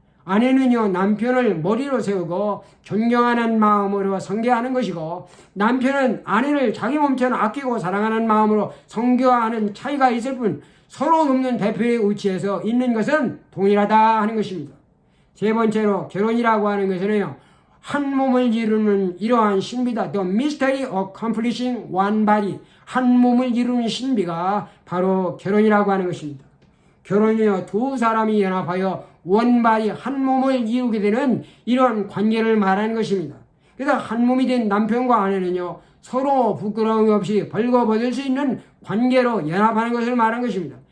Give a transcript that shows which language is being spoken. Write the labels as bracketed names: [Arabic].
[Korean] 아내는요, 남편을 머리로 세우고 존경하는 마음으로 성계하는 것이고, 남편은 아내를 자기 몸처럼 아끼고 사랑하는 마음으로 성교하는 차이가 있을 뿐 서로 돕는 대표의 위치에서 있는 것은 동일하다 하는 것입니다. 세 번째로 결혼이라고 하는 것은요, 한 몸을 이루는 이러한 신비다. [English] The mystery of accomplishing one body. [Korean] 한 몸을 이루는 신비가 바로 결혼이라고 하는 것입니다. 결혼이요, 두 사람이 연합하여 원발이 한 몸을 이루게 되는 이런 관계를 말하는 것입니다. 그래서 한 몸이 된 남편과 아내는요, 서로 부끄러움 없이 벌거벗을 수 있는 관계로 연합하는 것을 말하는 것입니다.